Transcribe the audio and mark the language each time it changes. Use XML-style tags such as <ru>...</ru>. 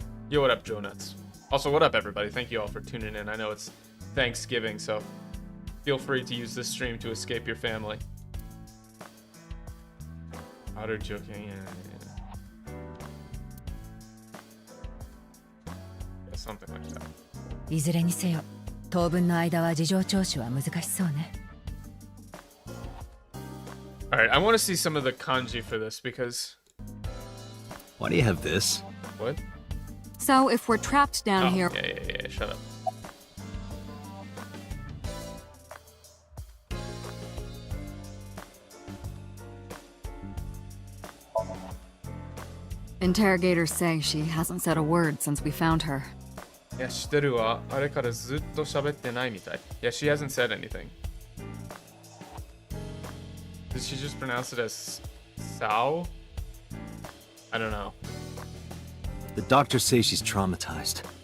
<en>Yo, what up, Joe Nuts? Also, what up, everybody? Thank you all for tuning in. I know it's Thanksgiving, so feel free to use this stream to escape your family. Utter joking, yeah, something like that.</en> <ja>いずれにせよ、当分の間は事情聴取は難しそうね。</ja> <en>Alright, I want to see some of the kanji for this because... Why do you have this? What? So if we're trapped down here... Yeah, shut up. Interrogators say she hasn't said a word since we found her.</en> <ja>いや、知ってるわ。あれからずっと喋ってないみたい。</ja> <en>Yeah, she hasn't said anything. Did she just pronounce it as Sao? I don't know. The doctors say she's traumatized.</en>